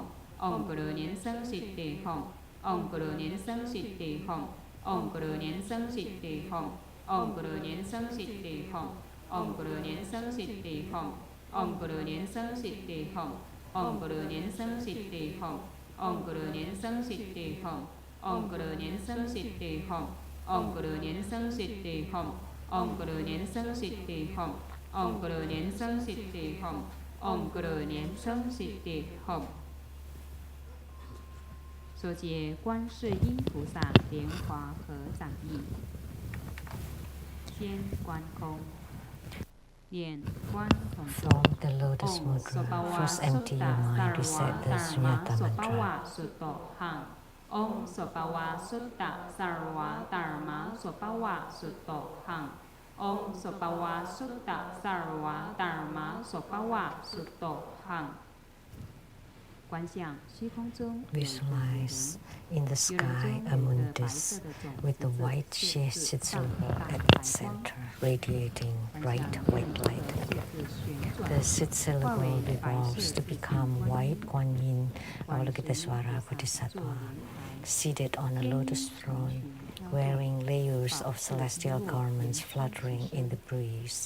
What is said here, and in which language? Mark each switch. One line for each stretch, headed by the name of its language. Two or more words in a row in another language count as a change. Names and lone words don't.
Chinese: 唵咕噜年生悉地吽，唵咕噜年生悉地吽，唵咕噜年生悉地吽，唵咕噜年生悉地吽，唵咕噜年生悉地吽，唵咕噜年生悉地吽，唵咕噜年生悉地吽，唵咕噜年生悉地吽，唵咕噜年生悉地吽，唵咕噜年生悉地吽，唵咕噜年生悉地吽，唵咕噜年生悉地吽，唵咕噜年生悉地吽。所结观世音菩萨莲华合掌印，先观空，念观同咒。
English: From the lotus mudra, first empty your mind, recite the Sunyata mantra.
Chinese: 唵索巴瓦
Thai: สุตตะสารวะตารมะสปาวะสุตโตหัง
Chinese: 唵索巴瓦
Thai: สุตตะสารวะตารมะสปาวะสุตโตหัง
English: Visualize in the sky a moon disk with the white shaded silver at its center, radiating bright white light. The Sit syllable revolves to become white Kuan Yin Avalokitesvara Bodhisattva, seated on a lotus throne, wearing layers of celestial garments fluttering in the breeze.